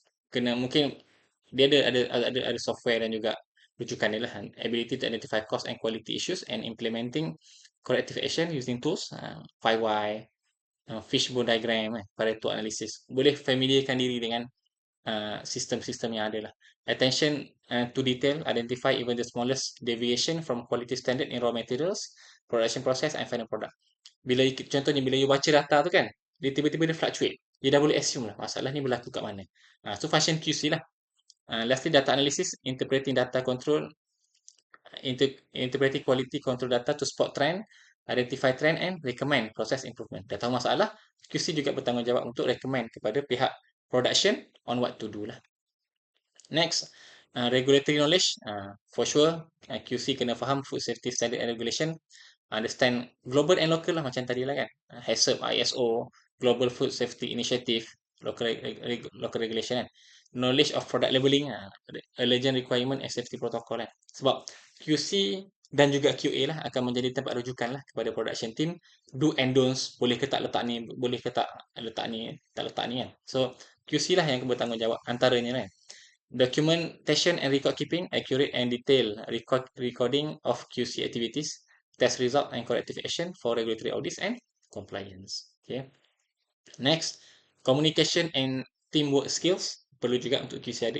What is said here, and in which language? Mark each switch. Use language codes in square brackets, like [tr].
[ms] Kena mungkin dia ada software dan juga rujukan dia lah. [en] Ability to identify cost and quality issues and implementing corrective action using tools, 5Y, fishbone diagram, Pareto analysis. [ms] Boleh familiarkan diri dengan sistem-sistem yang ada lah. [en] Attention to detail, identify even the smallest deviation from quality standard in raw materials, production process and final product. [ms] Contohnya bila you baca data tu kan, dia tiba-tiba dia fluctuate. Dia dah boleh assume lah masalah ni berlaku kat mana. So function QC lah. [en] Lastly, data analysis, interpreting data control, interpreting quality control data to spot trend, identify trend and recommend process improvement. [ms] Dah tahu masalah, QC juga bertanggungjawab untuk recommend kepada pihak production [en] on what to do [ms] lah. [en] Next, regulatory knowledge. For sure, QC [ms] kena faham [en] food safety standard and regulation. Understand global and local [ms] lah macam tadi lah kan. [en] HACCP, ISO, Global Food Safety Initiative, local regulation kan. Knowledge of product labeling, allergen requirement and safety protocol kan. [ms] Sebab QC dan juga QA lah akan menjadi tempat rujukan lah kepada production team. [en] Do and don'ts, [ms] boleh ke tak letak ni, boleh ke tak letak ni, tak letak ni kan. So, QC lah yang bertanggungjawab antaranya kan. [en] Documentation and record keeping, accurate and detailed recording of QC activities, test result and corrective action for regulatory audits and compliance. Okay. Next, communication and teamwork skills [ms] perlu juga untuk QC ada.